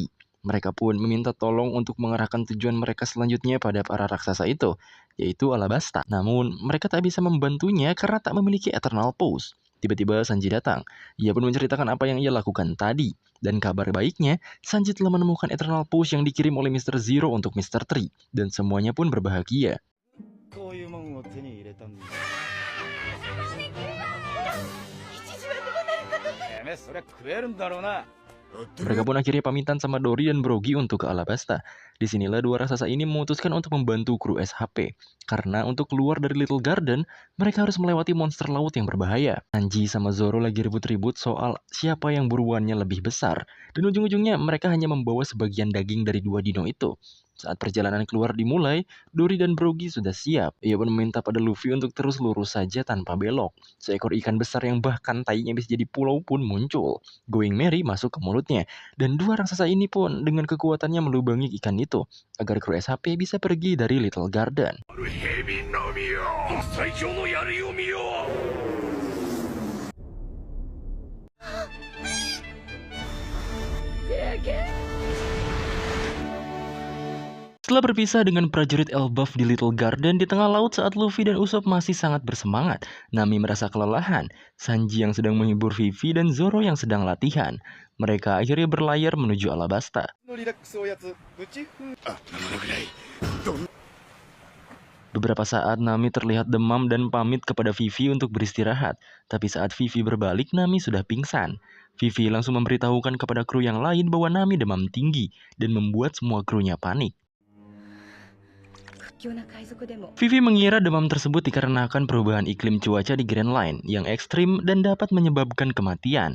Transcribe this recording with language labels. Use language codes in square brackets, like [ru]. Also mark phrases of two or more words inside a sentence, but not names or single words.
[id] Mereka pun meminta tolong untuk mengarahkan tujuan mereka selanjutnya pada para raksasa itu, yaitu Alabasta. Namun, mereka tak bisa membantunya karena tak memiliki Eternal Pulse. Tiba-tiba Sanji datang. Ia pun menceritakan apa yang ia lakukan tadi. Dan kabar baiknya, Sanji telah menemukan Eternal Pulse yang dikirim oleh Mr. Zero untuk Mr. Tree. Dan semuanya pun berbahagia. [ja] こういうもんを手に入れたんだてめえそりゃ食えるんだろうな [id] Mereka pun akhirnya pamitan sama Dory dan Brogy untuk ke Alabasta. Disinilah dua raksasa ini memutuskan untuk membantu kru SHP. Karena untuk keluar dari Little Garden, mereka harus melewati monster laut yang berbahaya. Sanji sama Zoro lagi ribut-ribut soal siapa yang buruannya lebih besar. Dan ujung-ujungnya mereka hanya membawa sebagian daging dari dua dino itu. Saat perjalanan keluar dimulai, Dory dan Brogy sudah siap. Ia pun meminta pada Luffy untuk terus lurus saja tanpa belok. Seekor ikan besar yang bahkan tainya bisa jadi pulau pun muncul. Going Merry masuk ke mulutnya. Dan dua raksasa ini pun dengan kekuatannya melubangi ikan itu, agar kru SHP bisa pergi dari Little Garden. [ja] 蛇のみよ最強の槍を見よ [id] Setelah berpisah dengan prajurit Elbaf di Little Garden di tengah laut saat Luffy dan Usopp masih sangat bersemangat, Nami merasa kelelahan, Sanji yang sedang menghibur Vivi dan Zoro yang sedang latihan. Mereka akhirnya berlayar menuju Alabasta. のリラックスおやつプチフあ7ぐらい Beberapa saat Nami terlihat demam dan pamit kepada Vivi untuk beristirahat. Tapi saat Vivi berbalik, Nami sudah pingsan. Vivi langsung memberitahukan kepada kru yang lain bahwa Nami demam tinggi dan membuat semua krunya panik. Vivi mengira demam tersebut dikarenakan perubahan iklim cuaca di Grand Line yang ekstrim dan dapat menyebabkan kematian.